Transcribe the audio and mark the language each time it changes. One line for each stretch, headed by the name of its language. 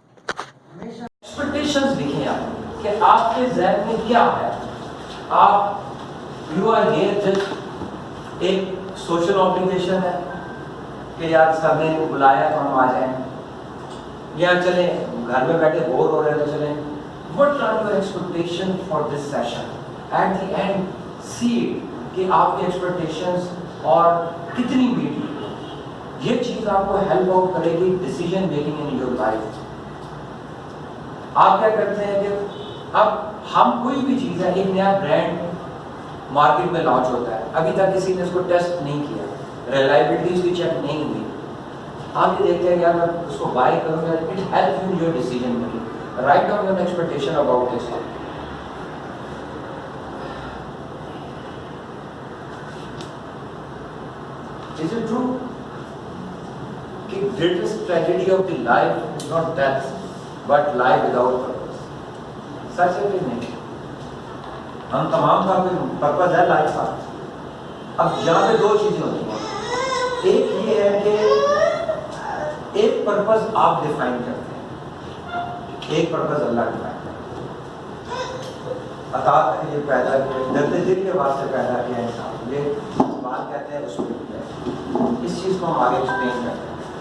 Hindi: Expectations लिखें आप कि आपके ज़हन में क्या है। आप
English: you are here just
Hindi: एक सोशल ऑब्लिगेशन है कि यार सर ने बुलाया तो हम आ जाएं, या चले घर में बैठे बोर हो रहे हैं तो चलें।
English: What are your expectation for this session? At the end, see
Hindi: कि आपके expectations और कितनी मीट है। ये चीज़ आपको हेल्प आउट करेगी
English: Decision making in your life.
Hindi: आप क्या करते हैं कि अब हम कोई भी चीज़ है, एक नया ब्रांड मार्केट में लॉन्च होता है, अभी तक किसी ने इसको टेस्ट नहीं किया, रिलायबिलिटी इसकी चेक नहीं हुई, आप ये देखते हैं यार मैं उसको बाय करूँगा,
English: It help you in your decision making. Write down your expectation about this. Is it true? The greatest tragedy of the life is not death, but life without purpose.
Hindi: सच है कि नहीं? हम तमाम का पर्पस है life का। अब यहाँ पे दो चीजें होती हैं। एक ये है कि एक पर्पस आप डिफाइन करते हैं, एक पर्पस अल्लाह डिफाइन करता है। ये पैदा दर्द दिल के वास्ते पैदा किया इंसान, ये बात कहते हैं उसमें इस चीज़ को हम आगे एक्सप्लेन करते हैं।